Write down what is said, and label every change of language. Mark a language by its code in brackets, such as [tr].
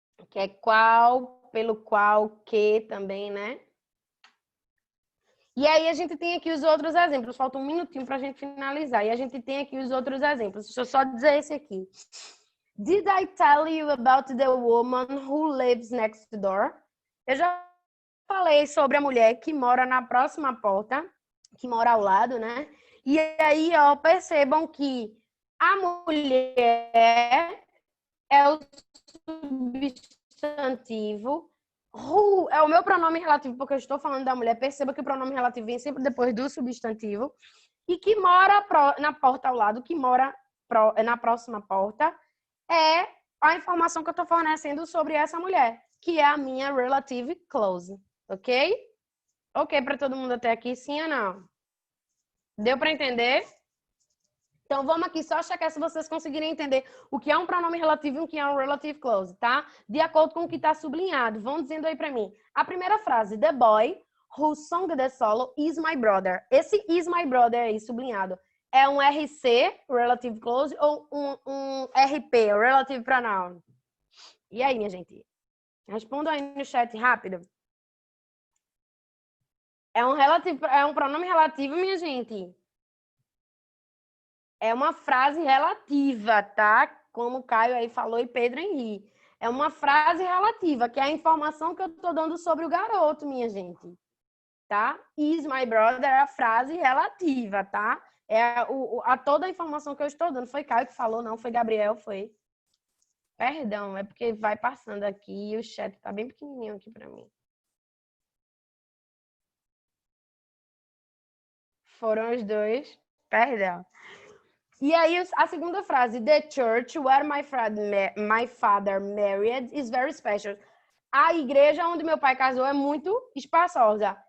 [pt] Que é qual, pelo qual, que também, né? E aí a gente tem aqui os outros exemplos. Falta um minutinho para a gente finalizar. E a gente tem aqui os outros exemplos. Deixa eu só dizer esse aqui. [en] Did I tell you about the woman who lives next door? [pt] Eu já falei sobre a mulher que mora na próxima porta, que mora ao lado, né? E aí, ó, percebam que a mulher é o substantivo. Who é o meu pronome relativo, porque eu estou falando da mulher. Perceba que o pronome relativo vem sempre depois do substantivo. E que mora na porta ao lado, que mora na próxima porta, é a informação que eu estou fornecendo sobre essa mulher, que é a minha relative close, ok? Ok para todo mundo até aqui, sim ou não? Deu para entender? Então, vamos aqui só checar se vocês conseguirem entender o que é um pronome relativo e o que é um relative close, tá? De acordo com o que está sublinhado. Vão dizendo aí para mim. A primeira frase, [en] the boy who sung the solo is my brother. [pt] Esse is my brother aí, sublinhado, é um RC, relative close, ou um RP, relative pronoun? E aí, minha gente? Respondam aí no chat rápido. É um pronome relativo, minha gente. É uma frase relativa, tá? Como o Caio aí falou e Pedro Henrique. É uma frase relativa, que é a informação que eu tô dando sobre o garoto, minha gente. Tá? Is my brother é a frase relativa, tá? Toda a informação que eu estou dando. Foi Caio que falou, não foi Gabriel, foi. Perdão, é porque vai passando aqui e o chat tá bem pequenininho aqui para mim. Foram os dois. Perdão. E aí, a segunda frase, [en] the church where my father married is very special. [pt] A igreja onde meu pai casou é muito espaçosa.